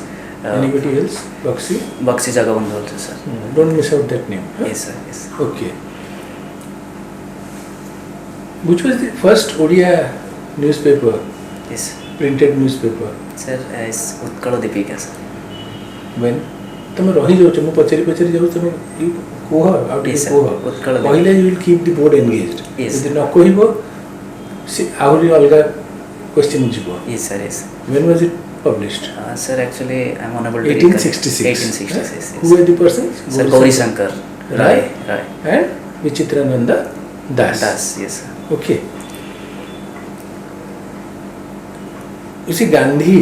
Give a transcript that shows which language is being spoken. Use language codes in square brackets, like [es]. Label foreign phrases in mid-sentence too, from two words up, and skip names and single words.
[en] Anybody else? Baxi? Baxi Jagabandhu also, sir. Don't miss out that name. Huh? Yes, sir. Yes. Okay. Which was the first Odia newspaper, Yes. printed newspaper? Sir, is Utkala Deepika, sir. When? [or] ତମେ ରହିଯାଉଛ ମୁଁ ପଚାରି ଯାଉଛି ତମେ କୁହ ଆଉ ଟିକେ Yes, sir. କୁହ ଉତ୍କଳ ଦୀପିକା. [en] କହିଲେ you will keep the board engaged. Yes. [or] ଯଦି ନ କହିବ ସେ ଆହୁରି ଅଲଗା question ଯିବ. [en] Yes, sir. Yes. When was it published? Sir, actually, I'm unable to 1866. 1866. Yes. Who were the persons? Sir, Gauri Shankar. Rai. Rai. And Vichitrananda Das. Das. Yes, sir. Okay. You see, Gandhi,